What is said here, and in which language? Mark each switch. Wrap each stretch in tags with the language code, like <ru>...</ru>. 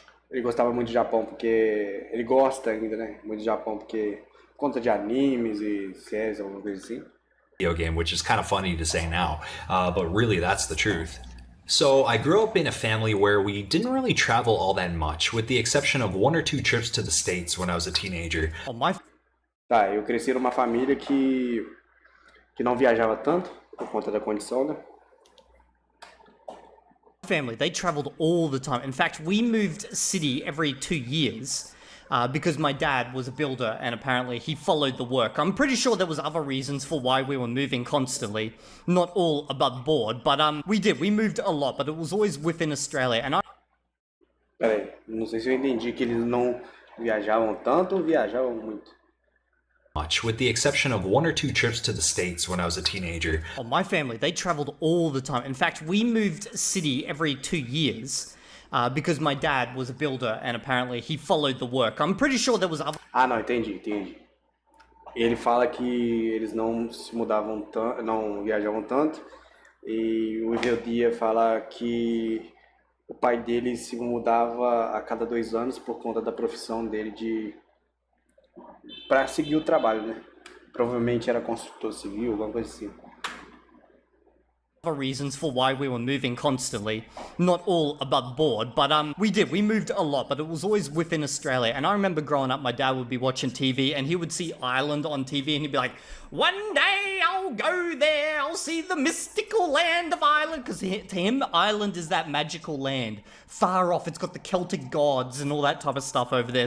<pt>Ele gostava muito de Japão porque. Ele gosta ainda, né? Muito de Japão porque. Por conta de animes e séries, alguma coisa assim.</pt> <en>Video game, which is kind of funny to say now, but really that's the truth. So I grew up in a family where we didn't really travel all that much, with the exception of 1 or 2 trips to the States when I was a teenager. On my</en> <pt>Tá, eu cresci numa família que não viajava tanto, por conta da condição, né?</pt> <en>family, they traveled all the time. In fact, we moved city every 2 years. Because my dad was a builder and apparently he followed the work. I'm pretty sure there was other reasons for why we were moving constantly, not all above board, but we moved a lot, but it was always within Australia. And</en> <pt>Peraí, não sei se eu entendi que eles não viajavam tanto ou viajavam muito.</pt> <en>Much, with the exception of 1 or 2 trips to the States when I was a teenager. my family, they traveled all the time. In fact, we moved city every 2 years. Because my dad was a builder and apparently he followed the work. I'm pretty sure there was other...</en> <pt>Ah, não, entendi. Ele fala que eles não se mudavam tanto, não viajavam tanto. E o Iveldia fala que o pai dele se mudava a cada 2 anos por conta da profissão dele para seguir o trabalho, né? Provavelmente era construtor civil, alguma coisa assim.</pt> <en>reasons for why we were moving constantly, not all above board, but we moved a lot, but it was always within Australia. And I remember growing up, my dad would be watching TV and he would see Ireland on TV and he'd be like, one day I'll go there, I'll see the mystical land of Ireland, because to him Ireland is that magical land far off. It's got the Celtic gods and all that type of stuff over there.</en>